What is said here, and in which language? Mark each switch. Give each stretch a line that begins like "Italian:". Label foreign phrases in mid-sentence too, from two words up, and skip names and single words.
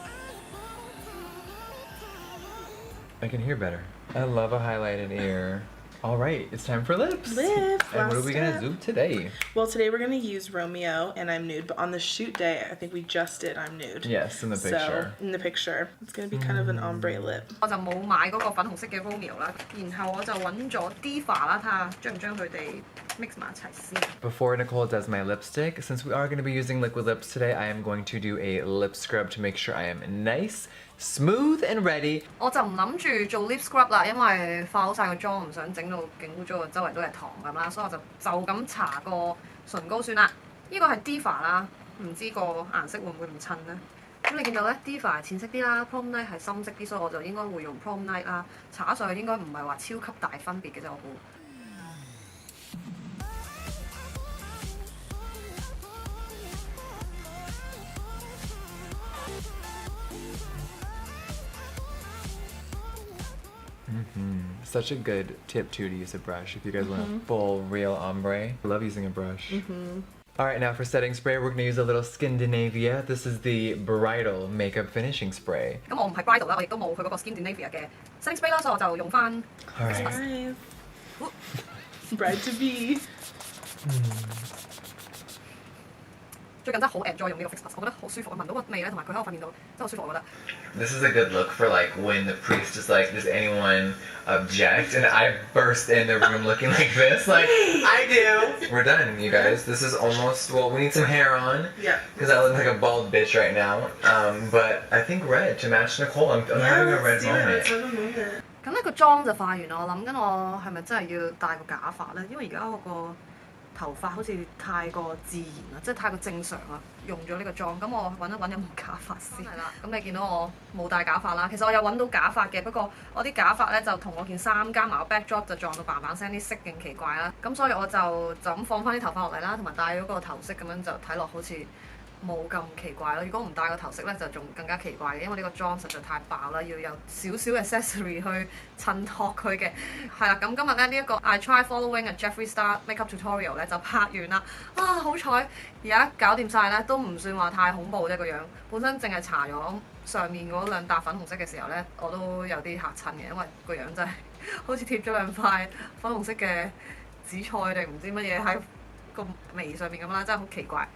English: I can hear better. I love a highlighted ear. All right, it's time for lips. Lips, And what are last we gonna step. do today? Well, today we're going to use Romeo and I'm Nude, but on the shoot day, I think we just did I'm Nude. Yes, in the picture. So, in the picture. It's going to be kind of an ombre lip.
Cantonese: 我就冇買嗰個粉紅色嘅 Romeo 啦，然後我就揾咗 Diva 啦，睇下將唔將佢哋 mix 埋一齊先。
English: Before Nicole does my lipstick, since we are going to be using liquid lips today, I am going to do a lip scrub to make sure I am nice, smooth, and ready.
Cantonese: 我就唔諗住做
English: lip scrub
Cantonese: 啦，因為化好晒個妝，唔想整到勁污糟，周圍都係糖咁啦，所以我就咁搽個唇膏算啦。呢個係 Diva 啦，唔知個顏色會唔會唔襯呢？咁你見到咧 Diva 係淺色啲啦 ，Prom Night 係深色啲，所以我就應該會用 Prom Night 啦，搽上去應該唔係話超級大分別嘅啫，我估。
English: Such a good tip too to use a brush if you guys want a full real ombre. I love using a brush. Alright, now for setting spray, we're gonna use a little Scandinavia. This is the bridal makeup finishing spray.
Cantonese: 咁我唔係 bridal 啦，我亦都冇佢嗰個 Scandinavia 嘅
English: setting spray
Cantonese: 啦，所以我就用翻
English: Alright. Nice. Bride to be.
Cantonese: 最近真係好 enjoy 用呢個 Fix Plus，我覺得好舒服，我聞到個味咧，同埋佢喺我塊面度真係好舒服，我覺得。
English: This is a good look for like when the priest is like, does anyone object? And I burst in the room looking like this, like I do. We're done, you guys. This is almost, well, we need some hair on. Yeah. Because I look like a bald bitch right now. But I think red to match Nicole. I'm having a red let's do it. moment. Let's have a moment.
Cantonese: 咁呢個妝就化完啦，我諗緊我係咪真係要戴個假髮咧？因為而家我個頭髮好似太過自然啦，即係太過正常啦，用咗呢個妝，咁我揾一揾有冇假髮先。係啦，咁你見到我冇戴假髮啦，其實我有揾到假髮嘅，不過我啲假髮咧就同我件衫加埋個 backdrop 就撞到嘭嘭聲，啲色勁奇怪啦，咁所以我就咁放翻啲頭髮落嚟啦，同埋戴咗個頭飾咁樣就睇落好似冇咁奇怪咯。如果唔戴個頭飾咧，就仲更加奇怪嘅，因為呢個妝實在太爆啦，要有少少 accessory 去襯托佢嘅。係啦，咁今日咧呢一個
English: I try following a Jeffree Star makeup tutorial
Cantonese: 咧就拍完啦。啊，好彩而家搞掂晒咧，都唔算話太恐怖啫個樣。本身淨係搽咗上面嗰兩笪粉紅色嘅時候咧，我都有啲嚇親嘅，因為個樣真係好似貼咗兩塊粉紅色嘅紫菜定唔知乜嘢喺個眉上面咁啦，真係好奇怪。